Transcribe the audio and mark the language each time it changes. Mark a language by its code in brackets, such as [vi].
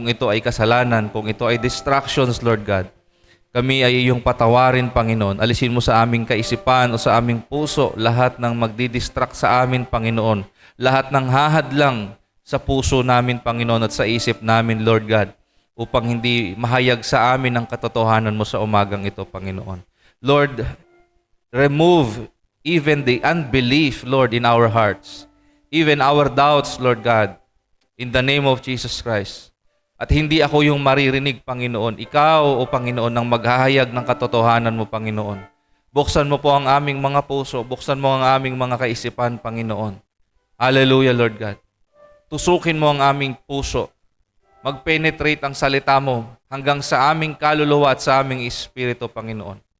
[tl] Kung ito ay kasalanan, kung ito ay distractions, Lord God, kami ay iyong patawarin, Panginoon. Alisin mo sa aming kaisipan o sa aming puso lahat ng magdidistract sa amin, Panginoon. Lahat ng hahadlang sa puso namin, Panginoon, at sa isip namin, Lord God, upang hindi mahayag sa amin ang katotohanan mo sa umagang ito, Panginoon. [en] Lord, remove even the unbelief, Lord, in our hearts. Even our doubts, Lord God, in the name of Jesus Christ. [tl] At hindi ako yung maririnig, Panginoon. Ikaw, O Panginoon, ang maghahayag ng katotohanan mo, Panginoon. Buksan mo po ang aming mga puso. Buksan mo ang aming mga kaisipan, Panginoon. Hallelujah, Lord God. Tusukin mo ang aming puso. Mag-penetrate ang salita mo hanggang sa aming kaluluwa at sa aming espiritu, Panginoon.